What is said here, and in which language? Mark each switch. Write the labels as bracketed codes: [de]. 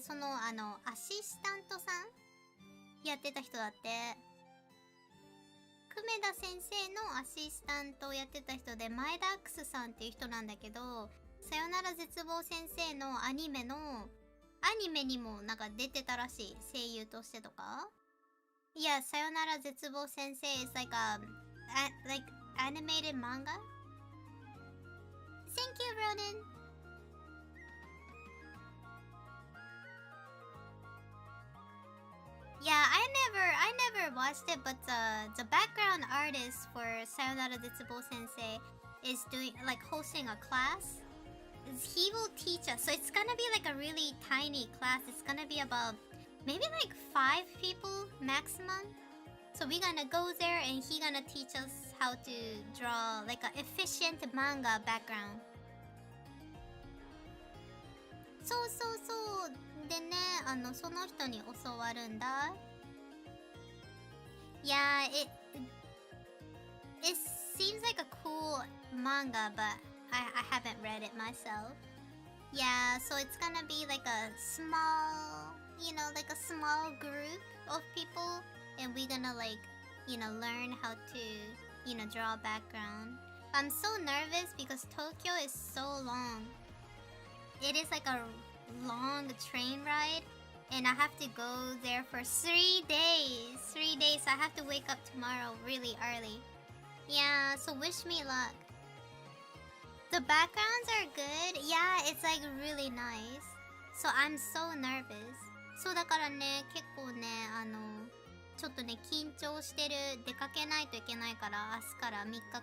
[ja] その、アシスタントさんやってた人だって。久米田先生のアシスタントをやってた人で、前田アックスさんっていう人なんだけど、さよなら絶望先生のアニメにもなんか出てたらしい。声優としてとか。 [en] いや、さよなら絶望先生 is like like animated manga. Thank you, Ronan. Yeah, I never watched it, but the background artist for Sayonara Zetsubo Sensei is doing like hosting a class. He will teach us, so it's gonna be like a really tiny class. It's gonna be about maybe like 5 people maximum. So we're gonna go there and he gonna teach us how to draw like an efficient manga background. [ja] そうでね、その人に教わるんだ。 [en] Yeah, it seems like a cool manga, but I haven't read it myself. Yeah, so it's gonna be like a small, you know, like a small group of people, and we're gonna like, you know, learn how to, you know, draw a background. I'm so nervous because Tokyo is so long. It is like a long train ride, and I have to go there for 3 days. 3 days. I have to wake up tomorrow really early. Yeah, so wish me luck. The backgrounds are good. Yeah, it's like really nice. So I'm so nervous. [ja] そうだからね、結構ね、ちょっとね、緊張してる。出かけないといけないから、明日から3日間。